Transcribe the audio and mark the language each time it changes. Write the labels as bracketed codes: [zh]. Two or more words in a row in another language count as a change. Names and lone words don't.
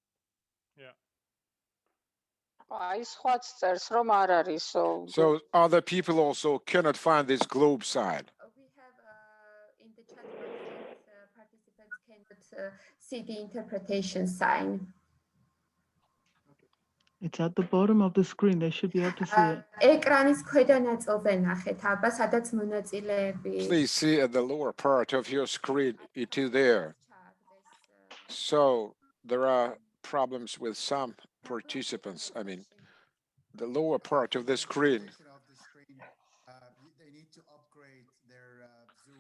[en] So other people also cannot find this globe sign. We have in the chat box that participants cannot see the interpretation sign. It's at the bottom of the screen. They should be able to see it. [ka] ეკრანის ქვედა ნაწილზე ნახეთ, აბა, სადაც მონაწილეები. [en] Please see at the lower part of your screen. It is there. So there are problems with some participants. I mean, the lower part of the screen. They need to upgrade their Zoom.